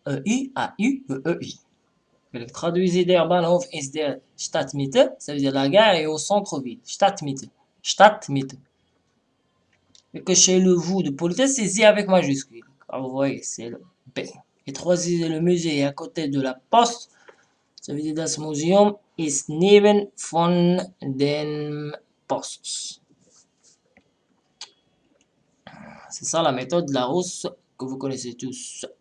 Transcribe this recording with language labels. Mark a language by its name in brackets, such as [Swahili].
[French] I, AU, EI. Traduisez [German] der Bahnhof ist der Stadtmitte, [French] ça veut dire la gare est au centre-ville. Stadtmitte. Stadtmitte. Et que chez le vous de politesse, c'est Z avec majuscule. Alors vous voyez, c'est le B. Et troisième, le musée est à côté de la poste. Ça veut dire [German] das Museum ist neben von den Posts. [French] C'est ça la méthode Larousse que vous connaissez tous.